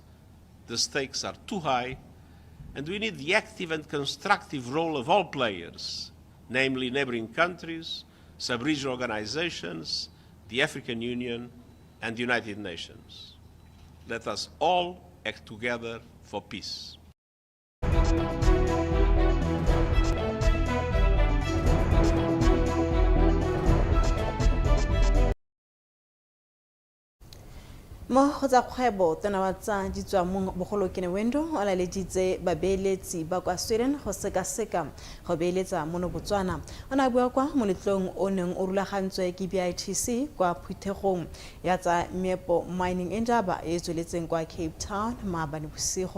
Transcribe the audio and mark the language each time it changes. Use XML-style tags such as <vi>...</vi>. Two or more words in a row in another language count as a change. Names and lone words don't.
<en>The stakes are too high, and we need the active and constructive role of all players, namely neighboring countries, sub-regional organizations, the African Union, and the United Nations. Let us all act together for peace.</en> <tn>mo go tsa kgwebo tona wa tsa ditswa mo bogolo Keneilwe o laleditse babeeletsi ba kwa Sweden go sekaseka go beeletsa mono Botswana o na bua kwa moletlong o neng o rulagantswe ke BITC kwa phuthegong ya tsa meepo mining indaba e tsweletseng kwa Cape Town maabane bosigo.</tn>